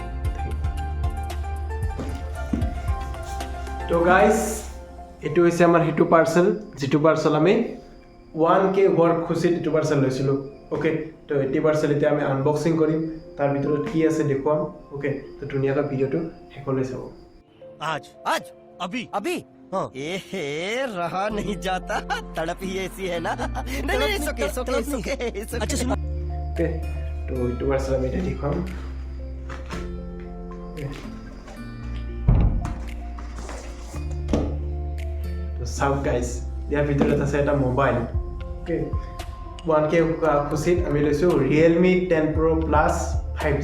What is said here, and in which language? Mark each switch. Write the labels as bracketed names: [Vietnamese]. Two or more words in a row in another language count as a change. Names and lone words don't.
[Assamese] তো গাইজ, এইটো হৈছে আমাৰ সেইটো পাৰ্চেল যিটো পাৰ্চেল আমি 1K হোৱাৰ খুচিত এইটো পাৰ্চেল লৈছিলোঁ। অ'কে, তো এইটো পাৰ্চেল এতিয়া আমি আনবক্সিং কৰিম, তাৰ ভিতৰত কি আছে দেখুৱাম। অ'কে, তো ধুনীয়াকৈ ভিডিঅ'টো শেষলৈ চাব। [Hindi] आज आज अभी अभी हाँ ए रहा नहीं जाता तड़प ही ऐसी है ना नहीं सोके अच्छा सुनो [Assamese] ओके, तो এইটো পাৰ্চেল আমি এতিয়া দেখুৱাম। তো চাওক গাইজ, ইয়াৰ ভিতৰত আছে এটা মোবাইল। অ'কে, 1K খুচিত আমি লৈছোঁ Realme 10 Pro Plus 5G।